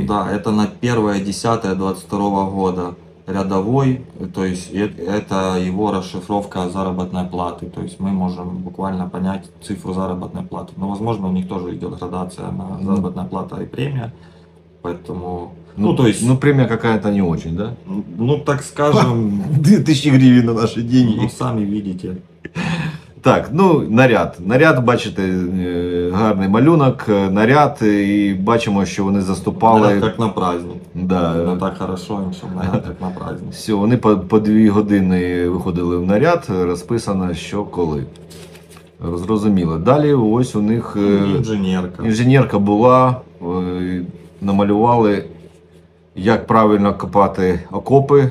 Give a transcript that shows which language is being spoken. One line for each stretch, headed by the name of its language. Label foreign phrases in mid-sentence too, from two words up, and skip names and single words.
Russian: Да, это на 1.10.22 года рядовой, то есть это его расшифровка заработной платы, то есть мы можем буквально понять цифру заработной платы. Но возможно у них тоже идет градация на заработная плата и премия, поэтому... то есть... Ну, премия какая-то не очень, да? Ну, так скажем... 2000 гривен на наши деньги. Ну, сами видите. Так, ну, наряд.
Ukrainian: Наряд, бачите, гарний малюнок, наряд, і бачимо, що вони заступали.
Russian: Наряд как на праздник. Да. Ну, так хорошо,
Ukrainian: що наряд як на праздник. Все, вони по 2 години виходили в наряд, розписано, що коли. Зрозуміло. Далі ось у них інженерка була, намалювали, як правильно копати окопи.